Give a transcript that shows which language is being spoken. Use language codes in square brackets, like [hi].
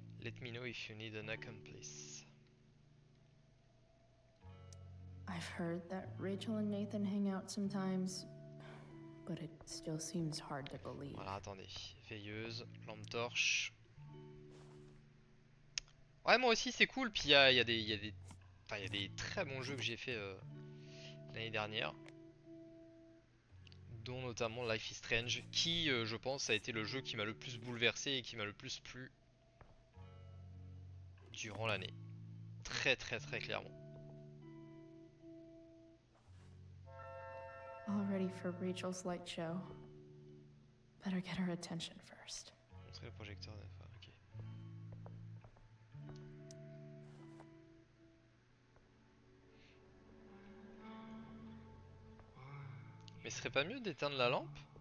[en] Let me know if you need an accomplice. I've heard that Rachel and Nathan hang out sometimes, but it still seems hard to believe. [fr] Voilà, attendez. Veilleuse, lampe torche. Ouais, moi aussi c'est cool. Puis il y a des très bons jeux que j'ai fait l'année dernière. Dont notamment Life is Strange, qui je pense a été le jeu qui m'a le plus bouleversé et qui m'a le plus plu durant l'année. Très clairement. [en] All ready for Rachel's light show. Better get her attention first. [fr] Montrer le projecteur des fois, ok. Mais ce serait pas mieux d'éteindre la lampe?